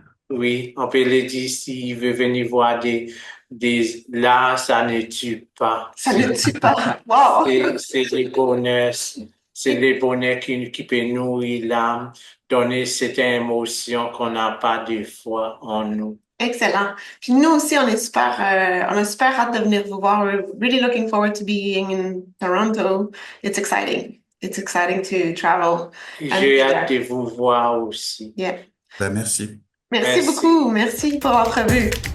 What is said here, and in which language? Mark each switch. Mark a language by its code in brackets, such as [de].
[fr] Oui, on peut le dire s'il veut venir voir là, ça ne tue pas. Ça ne tue pas. Wow! C'est le bonheur. C'est le bonheur qui peut nourrir l'âme, donner cette émotion qu'on n'a pas des fois en nous. Excellent. Puis nous aussi, on a super hâte de venir vous voir. [en] We're really looking forward to being in Toronto. It's exciting. It's exciting to travel. [fr] J'ai hâte de vous voir aussi. [en] Yeah. [fr] Ben, merci. Merci beaucoup. Merci pour l'entrevue.